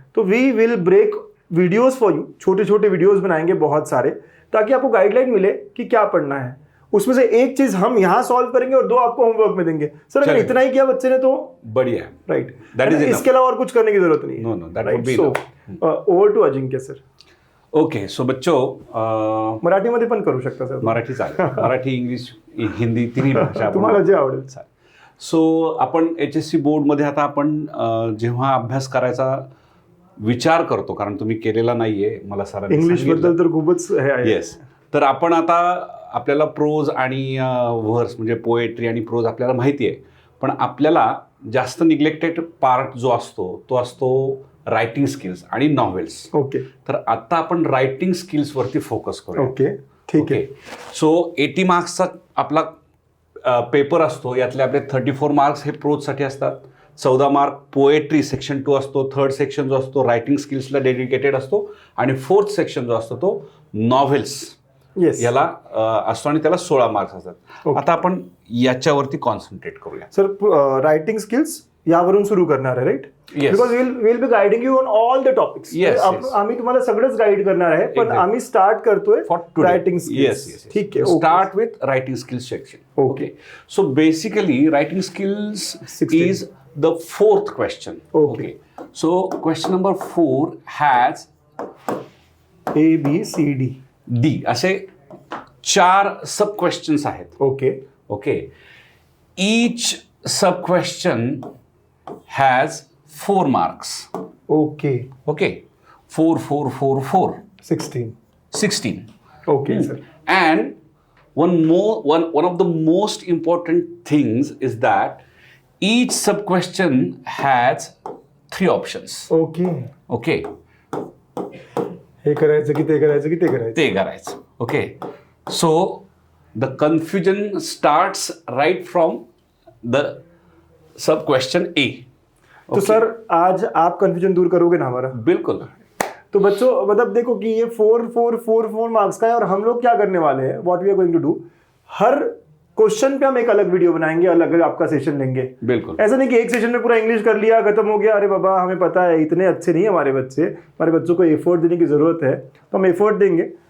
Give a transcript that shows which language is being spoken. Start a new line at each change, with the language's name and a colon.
Hindi: तो
English: we will break videos for you,
Hindi: छोटे छोटे वीडियोस बनाएंगे बहुत सारे, ताकि आपको गाइडलाइन मिले कि क्या पढ़ना है. उसमें से एक चीज हम यहाँ सॉल्व करेंगे और 2 आपको होमवर्क में देंगे. सर अगर इतना ही किया बच्चे ने तो बढ़िया,
English: Right. That is
Hindi: इसके अलावा और कुछ करने की जरूरत नहीं.
English: No that would be. Over to Ajinkya sir. Okay, so बच्चो,
Marathi: मराठीमध्ये पण करू शकता सर. मराठी चालेल, मराठी, इंग्लिश, हिंदी तिन्ही भाषा तुम्हाला जे आवडेल. सो आपण HSC बोर्डमध्ये आता आपण जेव्हा अभ्यास करायचा विचार करतो, कारण तुम्ही केलेला नाहीये, मला सरांनी इंग्लिश बद्दल तर खूपच आहे.
English: Yes.
Marathi: तर आपण आता आपल्याला प्रोज आणि व्हर्स म्हणजे पोएट्री आणि प्रोज आपल्याला माहिती आहे, पण आपल्याला जास्त निग्लेक्टेड पार्ट जो असतो तो असतो रायटिंग स्किल्स आणि नॉव्हेल्स.
English: Okay.
Marathi: तर आता आपण रायटिंग स्किल्स वरती फोकस करू. ओके, ठीक आहे. सो 80 मार्क्सचा आपला पेपर असतो, यातले आपले 34 मार्क्स हे प्रोजसाठी असतात, 14 मार्क पोएट्री सेक्शन 2 असतो, 3rd सेक्शन जो असतो रायटिंग स्किल्सला डेडिकेटेड असतो, आणि 4th सेक्शन जो असतो तो नॉव्हेल्स याला असतो आणि त्याला 16 मार्क्स असतात. आता आपण याच्यावरती कॉन्सन्ट्रेट करूया. सर रायटिंग स्किल्स यावरून सुरू करणार आहे, right?
English: Because will be guiding you on all the topics.
Marathi: आम्ही तुम्हाला सगळंच गाईड करणार आहे, पण आम्ही स्टार्ट करतोय रायटिंग स्किल्स. ठीक आहे,
English: Start with writing skills section. Okay. So basically writing skills is the 4th question. Okay. So question number 4 has ABCD
Marathi: असे 4 सब क्वेश्चन्स आहेत.
English: Okay. Okay. Each sub question has 4 marks. Okay. Okay. 4, 4, 4, 4. 16. Okay, sir. And one of the most important things is that each sub question has 3 options. Okay. Okay.
Marathi: हे करायचं की ते करायचं की ते करायचं. ते करायचं. Okay.
English: So the confusion starts right from the sub question A.
Hindi: तो सर आज आप कंफ्यूजन दूर करोगे ना हमारा? बिल्कुल. तो बच्चों मतलब देखो कि ये 4 मार्क्स का है और हम लोग क्या करने वाले हैं,
English: what we are going to do,
Hindi: हर question पे हम एक अलग वीडियो बनाएंगे, अलग आपका सेशन लेंगे। बिल्कुल ऐसा नहीं कि एक सेशन में पूरा इंग्लिश कर लिया खत्म हो गया, अरे बाबा हमें पता है इतने अच्छे नहीं है हमारे बच्चे, हमारे बच्चों को एफर्ट देने की जरूरत है, तो हम एफर्ट देंगे।